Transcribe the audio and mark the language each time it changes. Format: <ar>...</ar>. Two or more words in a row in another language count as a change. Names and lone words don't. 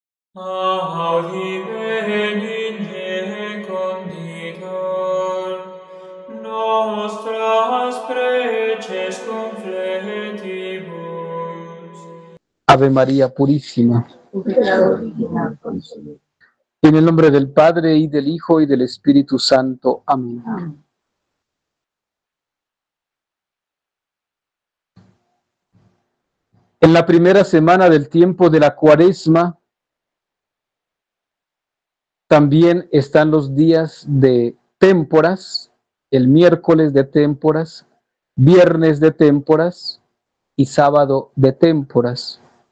<la>Audi benigne conditor, nostras preces confletibus.</la> <es>Ave María Purísima. En el nombre del Padre, y del Hijo, y del Espíritu Santo. Amén. En la primera semana del tiempo de la Cuaresma, también están los días de témporas, el miércoles de témporas, viernes de témporas y sábado de témporas.</es>